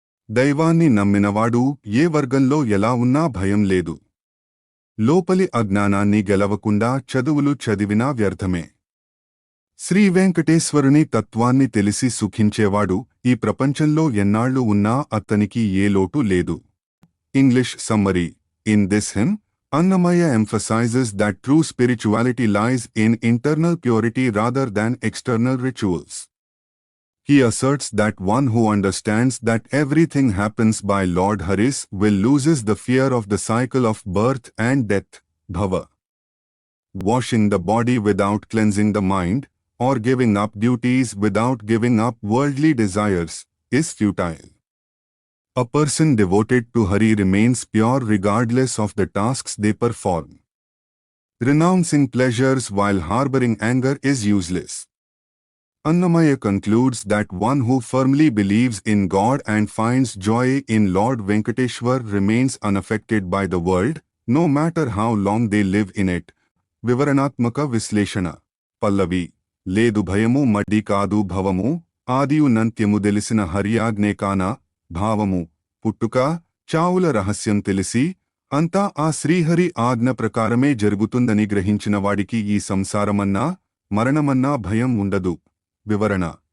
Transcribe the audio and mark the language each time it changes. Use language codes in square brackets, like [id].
[te] దైవాన్ని నమ్మినవాడు ఏ వర్గంలో ఎలా ఉన్నా భయం లేదు. లోపలి అజ్ఞానాన్ని గెలవకుండా చదువులు చదివినా వ్యర్థమే. శ్రీవేంకటేశ్వరుని తత్వాన్ని తెలిసి సుఖించేవాడు ఈ ప్రపంచంలో ఎన్నాళ్లు ఉన్నా అతనికి ఏ లోటు లేదు. [en] English summary. In this hymn, Annamaya emphasizes that true spirituality lies in internal purity rather than external rituals. He asserts that one who understands that everything happens by Lord Haris will loses the fear of the cycle of birth and death, bhava. Washing the body without cleansing the mind, or giving up duties without giving up worldly desires, is futile. A person devoted to Hari remains pure regardless of the tasks they perform. Renouncing pleasures while harboring anger is useless. Annamaya concludes that one who firmly believes in God and finds joy in Lord Venkateshwar remains unaffected by the world, no matter how long they live in it. [te] Vivaranatmaka Visleshana. Pallavi. Ledu bhayamu madi kaadu bhavamu, ఆదియు నంత్యము దెలిసిన హరియాజ్ఞే కాన, భావము. పుట్టుక చావుల రహస్యం తెలిసి, అంతా ఆ శ్రీహరి ఆజ్ఞ ప్రకారమే జరుగుతుందని గ్రహించిన వాడికి ఈ సంసారమన్నా, మరణమన్నా భయం ఉండదు. వివరణ.